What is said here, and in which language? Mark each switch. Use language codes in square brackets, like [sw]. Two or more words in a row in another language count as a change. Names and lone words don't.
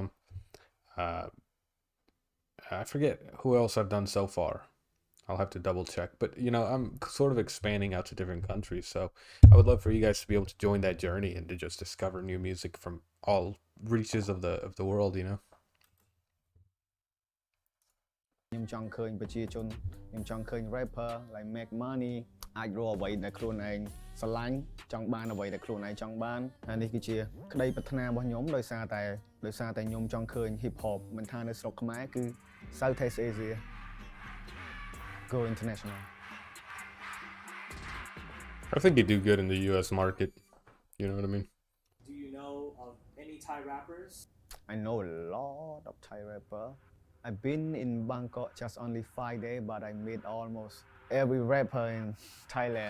[en] I forget who else I've done so far. I'll have to double check. But you know, I'm sort of expanding out to different countries, so I would love for you guys to be able to join that journey and to just discover new music from all reaches of the world, you know. [km] ខ្ញុំចង់ឃើញប្រជាជនខ្ញុំចង់ឃើញ [en] rapper like make money [km] អាចរកអ្វីដែលខ្លួនឯងស្រឡាញ់ចង់បានអ្វីដែលខ្លួនឯងចង់បានហើយនេះគឺជាក្តីប្រាថ្នារបស់ខ្ញុំដោយសារតែខ្ញុំចង់ឃើញ hip hop មិនថានៅស្រុកខ្មែរគឺ Southeast Asia [en] go international. I think you do good in the US market. You know what I mean? Do you know of any Thai rappers? I know a lot of Thai rapper. I've been in Bangkok just only 5 days, but I meet almost every rapper in Thailand.